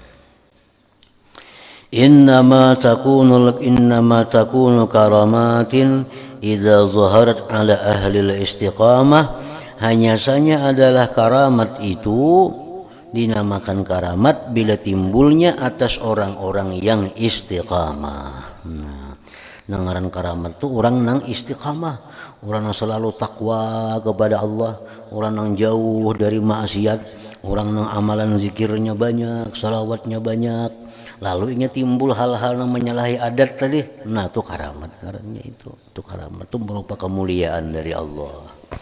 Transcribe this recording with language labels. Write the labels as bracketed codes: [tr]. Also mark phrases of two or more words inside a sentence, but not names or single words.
[ar] إنما تكون كراماتٍ إذا ظهرت على أهل الاستقامة. [id] Hanya saja adalah karamat itu dinamakan karamat bila timbulnya atas orang-orang yang istiqamah. [bjn] Nah, ngaran karamat itu orang nang istiqamah, [id] orang yang selalu takwa kepada Allah, orang yang jauh dari maksiat, orang yang amalan zikirnya banyak, salawatnya banyak. Lalu ini timbul hal-hal yang menyalahi adat tadi. Nah, itu karamat. Karena itu karamat itu merupakan kemuliaan dari Allah.